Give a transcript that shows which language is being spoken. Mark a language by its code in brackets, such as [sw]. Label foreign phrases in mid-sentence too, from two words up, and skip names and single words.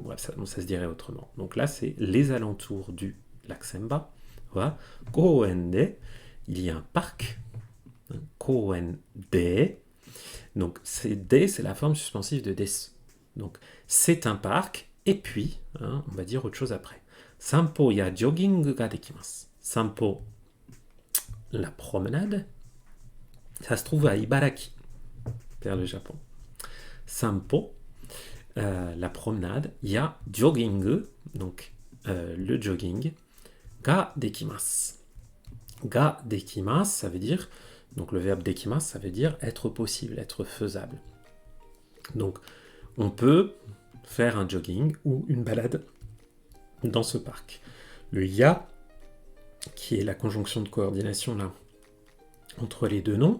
[fr] Bref, ça se dirait autrement. Donc là, c'est les alentours du lac Senba. Voilà. [ja] 公園で, [fr] il y a un parc. [ja] 公園で. [fr] Donc, de, c'est la forme suspensive de des. Donc, c'est un parc. Et puis, on va dire autre chose après. [ja] 散歩やジョギングができます. [fr] Sampo, la promenade. Ça se trouve à Ibaraki, vers le Japon. Sampo, la promenade. [ja] やジョギング, [fr] donc le jogging. [ja] ができます. ができます, [fr] ça veut dire, donc le verbe dekimasu, ça veut dire être possible, être faisable. Donc, on peut faire un jogging ou une balade dans ce parc. Le ya, qui est la conjonction de coordination là, entre les deux noms.